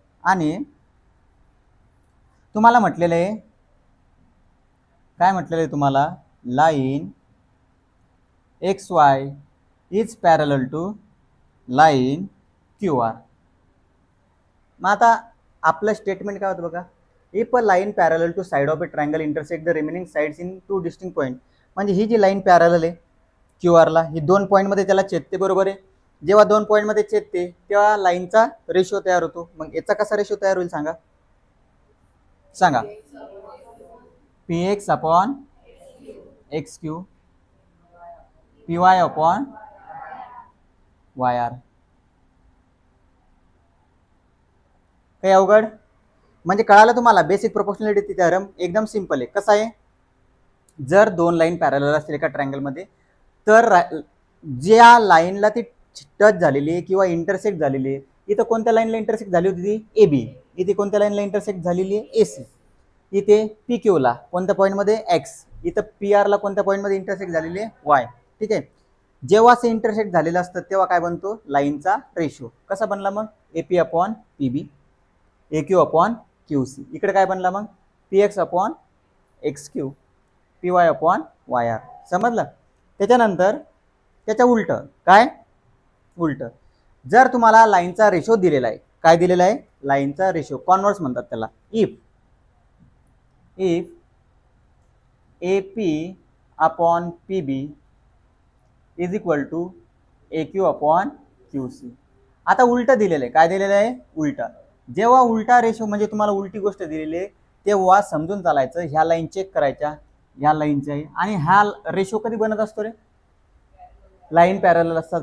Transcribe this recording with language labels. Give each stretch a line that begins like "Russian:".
Marathi: आणि तुम्हाला म्हटलेलं आहे, काय म्हटलेलं आहे तुम्हाला?
English: Line x y is parallel to line q r.
Marathi: मग आता आपलं स्टेटमेंट काय होतं बघा?
English: If a line parallel to side of a triangle intersect the remaining sides in two distinct point.
Marathi: म्हणजे ही जी लाईन पॅरलल आहे क्यू आरला, ही दोन पॉईंटमध्ये त्याला छेदते. बरोबर आहे, जेव्हा दोन पॉईंटमध्ये छेदते तेव्हा लाईनचा रेशो तयार होतो. मग याचा कसा रेशो तयार होईल सांगा? सांगा.
English: P x upon x q, p y upon y r.
Marathi: काही अवघड? म्हणजे कळालं तुम्हाला? बेसिक प्रोपोर्शनॅलिटी थेरम एकदम सिंपल आहे. कसा आहे? जर दोन लाईन पॅरलल असतील एका ट्रायंगलमध्ये तर ज्या लाईनला ती टच झालेली आहे किंवा इंटरसेक्ट झालेली आहे, इथं कोणत्या लाईनला इंटरसेक्ट झाली होती? ती ए बी. इथे कोणत्या लाईनला इंटरसेक्ट झालेली आहे? ए सी. इथे पी क्यूला कोणत्या पॉईंटमध्ये? एक्स. इथं पी आरला कोणत्या पॉईंटमध्ये इंटरसेक्ट झालेली आहे? वाय. ठीक आहे, जेव्हा असे इंटरसेक्ट झालेलं असतं तेव्हा काय बनतो? लाईनचा रेशो. कसा बनला मग?
English: AP upon PB, A Q upon Q C.
Marathi: इकडे काय बनला मग?
English: P X upon X Q, P Y upon Y R.
Marathi: समजलं? त्याच्यानंतर त्याच्या उलट काय? उलट जर तुम्हाला लाईनचा रेशो दिलेला आहे, काय दिलेला आहे? लाईनचा रेशो, कॉन्व्हर्स म्हणतात त्याला.
English: If A P upon P B is equal to A Q upon Q C.
Marathi: आता उलट दिलेलं आहे. काय दिलेलं आहे? उलटा. जेव्हा उलटा रेशो म्हणजे तुम्हाला उलटी गोष्ट दिलेली आहे तेव्हा समजून चालायचं, ह्या लाईन चेक करायच्या, ह्या लाईनच्या आहे. आणि हा रेशो कधी बनत असतो रे? लाईन पॅरलल असतात.